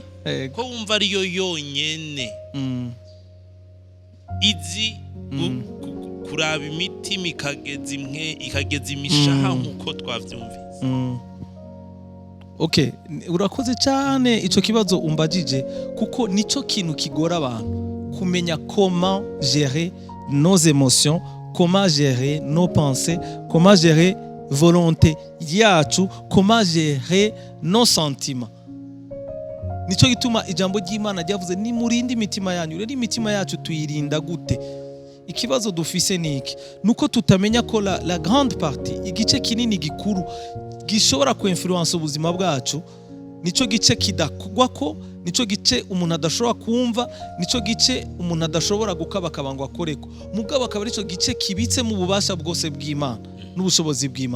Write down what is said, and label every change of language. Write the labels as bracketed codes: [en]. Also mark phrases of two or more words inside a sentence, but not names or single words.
[rn] Ko wumva ariyo yonyene izi kuraba imitima ikageza imishaha nk'uko twavyumvise. Okay, urakoze cyane ico kibazo umbajije, kuko nico kintu kigora abantu kumenya [fr] comment gérer nos émotions, comment gérer nos pensées, comment gérer volonté [rn] yacu, [fr] comment gérer nos sentiments. [rn] Nico gituma ijambo ry'Imana ryavuze ni murinde imitima yanyu. Rero imitima yacu tuyirinda gute? Ikibazo dufise niki? Nuko tutamenya ko [fr] la grande partie, [rn] igice kinini gikuru gishobora kuinfluence ubuzima bwacu, nico gice kidakugwa ko, nico gice umuntu adashobora kumva, nico gice umuntu adashobora gukabakaba ngo akoreko. Mugabo akaba arico gice kibitse mu bubasha bwose bw'Imana n'ubushobozi bw'Imana.